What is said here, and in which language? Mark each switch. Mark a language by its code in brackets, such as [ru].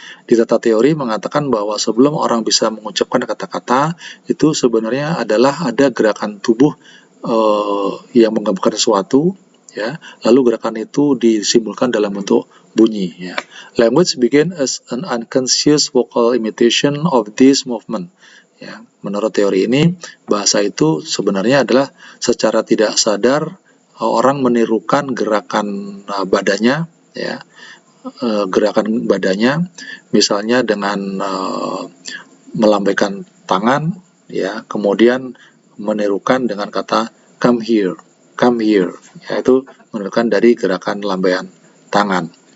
[id] Di Tata Theory mengatakan bahwa sebelum orang bisa mengucapkan kata-kata, itu sebenarnya adalah ada gerakan tubuh yang menggabungkan sesuatu, ya, lalu gerakan itu disimbolkan dalam bentuk bunyi. Ya. [en] Language begin as an unconscious vocal imitation of this movement. [id] Ya, menurut teori ini, bahasa itu sebenarnya adalah secara tidak sadar orang menirukan gerakan badannya, ya, gerakan badannya, misalnya dengan melambaikan tangan, ya, kemudian menirukan dengan kata [en] come here, [id] yaitu menunjukkan dari gerakan lambaian tangan.